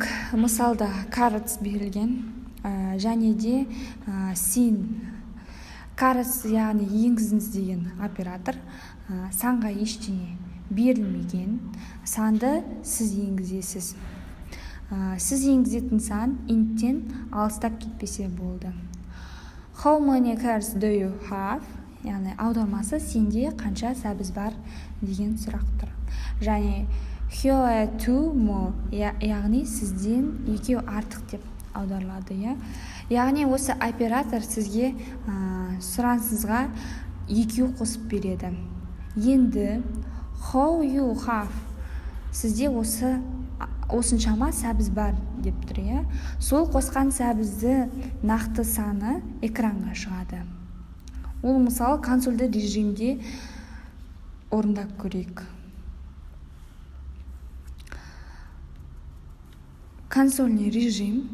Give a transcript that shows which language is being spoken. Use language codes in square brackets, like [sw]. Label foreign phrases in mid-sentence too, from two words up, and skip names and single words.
[kk] Мысалда carrots берілген, және де sin. Carrots яғни енгізіңіз деген оператор санға ештеңе берілмеген. Санды сіз енгізесіз. Сіз енгізетін сан инттен алыстап кетпесе болды. [en] How many carrots do you have? [kk] Яғни аудармасы сенде қанша сәбіз бар деген сұрақтыр. [en] Және here two more, [kk] яғни сізден екеу артық деп аударылады. Яғни осы оператор сізге сұрансызға екеу қосып береді. [en] Енді how you have, [kk] сізде осыншама сәбіз бар деп тұр. Сол қосқан сәбізді нақты саны экранға шығады. Ол мысалы консольді режимде орындап көрейік. [ru] Консольный режим.